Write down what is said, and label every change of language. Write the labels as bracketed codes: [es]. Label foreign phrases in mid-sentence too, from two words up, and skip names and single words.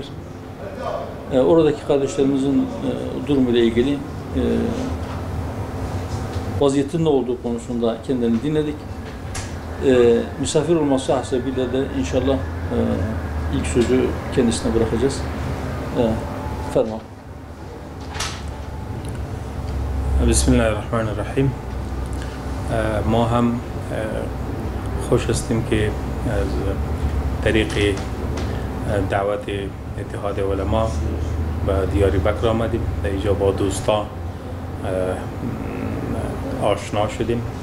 [tr] Oradaki kardeşlerimizin durumuyla ilgili vaziyetin ne olduğu konusunda kendilerini dinledik. Misafir olması hasebiyle de inşallah ilk sözü kendisine bırakacağız. Ferman. Bismillahirrahmanirrahim. [fa] ما هم خوش هستیم که از طریق دعوت اتحاد علما به دیاربکر آمدیم. در اینجا با دوستان آشنا شدیم.